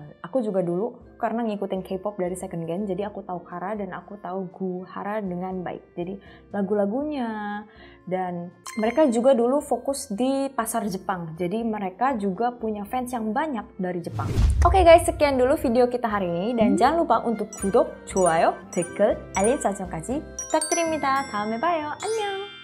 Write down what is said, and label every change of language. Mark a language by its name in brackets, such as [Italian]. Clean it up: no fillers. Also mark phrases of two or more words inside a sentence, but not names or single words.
[Indonesian] Aku juga dulu karena ngikutin K-pop dari [English] second gen, [Indonesian] jadi aku tahu Kara dan aku tahu Gu Hara dengan baik. Jadi lagu-lagunya, dan mereka juga dulu fokus di pasar Jepang. Jadi mereka juga punya fans yang banyak dari Jepang. Oke guys, sekian dulu video kita hari ini dan jangan lupa untuk [Korean] 구독, 좋아요, 댓글, 알림 설정까지 부탁드립니다. 다음에 봐요. 안녕.